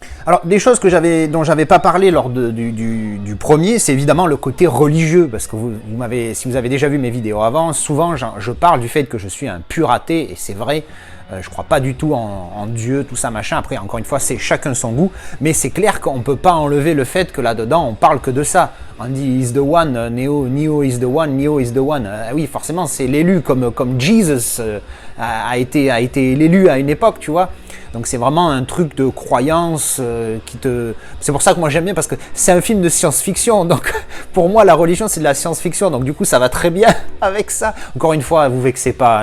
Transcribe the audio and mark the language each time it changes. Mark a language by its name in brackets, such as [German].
[French] Alors, des choses dont j'avais pas parlé lors du premier, c'est évidemment le côté religieux. Parce que si vous avez déjà vu mes vidéos avant, souvent je parle du fait que je suis un pur athée, et c'est vrai. Je crois pas du tout en Dieu, tout ça, machin. Après, encore une fois, c'est chacun son goût. Mais c'est clair qu'on peut pas enlever le fait que là-dedans, on parle que de ça. On dit [English] is the one, Neo is the one, Neo is the one. [French] Oui, forcément, c'est l'élu, comme Jesus a été l'élu à une époque, tu vois. Donc c'est vraiment un truc de croyance qui te... C'est pour ça que moi j'aime bien, parce que c'est un film de science-fiction. Donc pour moi, la religion, c'est de la science-fiction. Donc du coup, ça va très bien avec ça. Encore une fois, vous vexez pas.